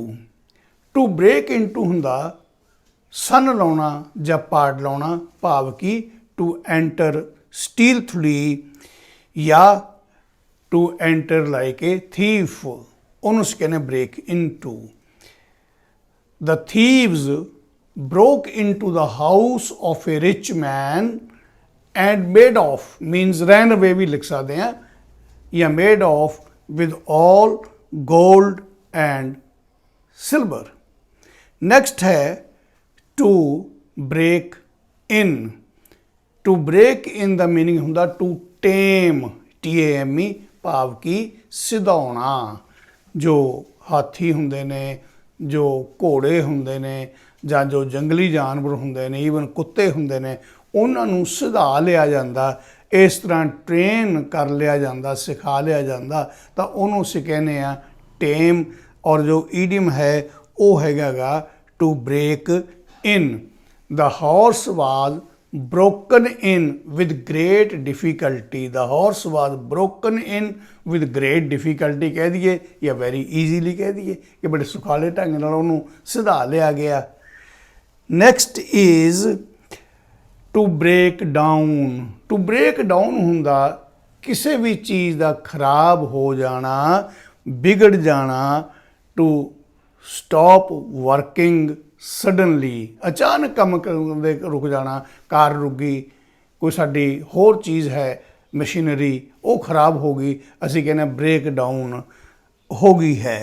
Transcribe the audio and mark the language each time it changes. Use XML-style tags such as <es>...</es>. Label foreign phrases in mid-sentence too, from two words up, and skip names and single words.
<en>to break into</en> <pa>ਹੁੰਦਾ ਸੰਨ ਲਾਉਣਾ ਜਾਂ ਪਾੜ ਲਾਉਣਾ, ਭਾਵ ਕਿ</pa> <en>to enter stealthily</en> <pa>ਜਾਂ</pa> <en>to enter like a thief,</en> <pa>ਉਹਨੂੰ ਅਸੀਂ ਕਹਿੰਦੇ</pa> <en>break into. the thieves broke into the house of a rich man and made off, means ran away</en> <pa>ਵੀ ਲਿਖ ਸਕਦੇ ਹਾਂ, ਜਾਂ</pa> <en>made off with all gold and silver। next ਹੈ to break in। to break in ਦਾ meaning ਹੁੰਦਾ to tame, TAME,</en> <pa>ਭਾਵ ਕਿ ਸਿਧਾਉਣਾ। ਜੋ ਹਾਥੀ ਹੁੰਦੇ ਨੇ, ਜੋ ਘੋੜੇ ਹੁੰਦੇ ਨੇ, ਜਾਂ ਜੋ ਜੰਗਲੀ ਜਾਨਵਰ ਹੁੰਦੇ ਨੇ, ਈਵਨ ਕੁੱਤੇ ਹੁੰਦੇ ਨੇ, ਉਹਨਾਂ ਨੂੰ ਸਿਧਾ ਲਿਆ ਜਾਂਦਾ, ਇਸ ਤਰ੍ਹਾਂ ਟ੍ਰੇਨ ਕਰ ਲਿਆ ਜਾਂਦਾ, ਸਿਖਾ ਲਿਆ ਜਾਂਦਾ, ਤਾਂ ਉਹਨੂੰ ਅਸੀਂ ਕਹਿੰਦੇ ਆ ਟੇਮ। ਔਰ ਜੋ ਈਡੀਅਮ ਹੈ ਉਹ ਹੈਗਾ ਗਾ</pa> <en>to break in. the horse was broken in with great difficulty। the horse was broken in with great difficulty</en> <pa>ਕਹਿ ਦਈਏ ਜਾਂ</pa> <en>very easily</en> <pa>ਕਹਿ ਦਈਏ ਕਿ ਬੜੇ ਸੁਖਾਲੇ ਢੰਗ ਨਾਲ ਉਹਨੂੰ ਸਿਧਾ ਲਿਆ ਗਿਆ।</pa> <en>next is to break down. to break down</en> <pa>ਹੁੰਦਾ ਕਿਸੇ ਵੀ ਚੀਜ਼ ਦਾ ਖਰਾਬ ਹੋ ਜਾਣਾ, ਵਿਗੜ ਜਾਣਾ।</pa> <en>to stop working suddenly,</en> <pa>ਅਚਾਨਕ ਕੰਮ ਕਰਦੇ ਰੁਕ ਜਾਣਾ, ਕਾਰ ਰੁਕ ਗਈ, ਕੋਈ ਸਾਡੀ ਹੋਰ ਚੀਜ਼ ਹੈ ਮਸ਼ੀਨਰੀ ਉਹ ਖਰਾਬ ਹੋ ਗਈ, ਅਸੀਂ ਕਹਿੰਦੇ</pa> <en>break down</en> <pa>ਹੋ ਗਈ ਹੈ।</pa>